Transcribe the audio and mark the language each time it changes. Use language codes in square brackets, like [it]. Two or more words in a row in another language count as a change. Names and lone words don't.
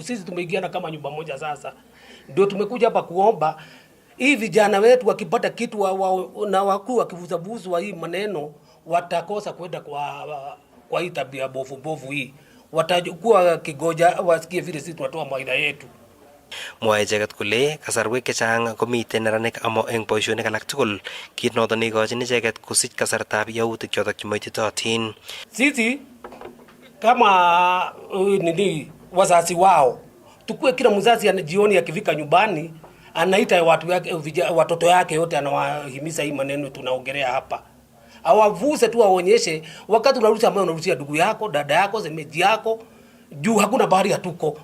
[sw] Sisi tumeigiana kama nyumba moja. Sasa ndio tumekuja hapa kuomba hii vijana wetu wakipata kitu na wakuu wakivuzavuza hii maneno watakosa kwenda kwa hii tabia bovu hii, watakuwa kigoja wasikie vile sisi tunatoa maida yetu. [kln] Mwae icheket kole kasarwek chechang komiten neranik amo eng boisionik alak tugul, kit noton neikochin icheket kosich kasartab yautik chotok chemoititotin. [sw] Sisi kama wazazi wao tukue kila mzazi jioni akifika nyumbani anaita watu yake watoto yake yote, anawahimiza hii maneno tunaongelea hapa. Awavuse tu aonyeshe wakati unarusha moyo unarushia ndugu yako, dada yako, semeji yako, juu hakuna bahari hatuko.